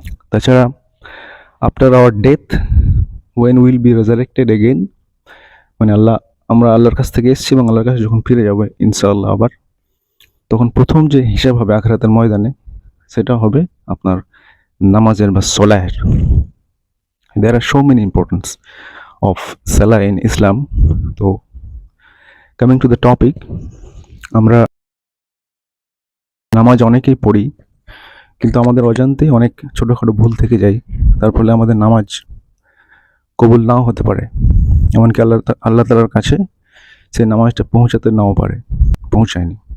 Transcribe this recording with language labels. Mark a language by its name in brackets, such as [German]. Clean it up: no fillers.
[Bangla] তাছাড়া [English] after our death when will be resurrected again, [Bangla] মানে আমরা আল্লাহর কাছ থেকে এসেছি এবং আল্লাহর কাছে যখন ফিরে যাবো ইনশাআল্লাহ আবার, তখন প্রথম যে হিসাব হবে আখিরাতের ময়দানে সেটা হবে আপনার নামাজের বা সোলাহের। [English] There are so many importance of salah in Islam. [Bangla] তো [English] coming to the topic, [Bangla] আমরা নামাজ অনেকেই পড়ি, কিন্তু আমাদের অজান্তেই অনেক ছোটোখাটো ভুল থেকে যায়। তার ফলে আমাদের নামাজ কবুল নাও হতে পারে, এমনকি আল্লাহ তাআলার কাছে সেই নামাজটা পৌঁছায়নি।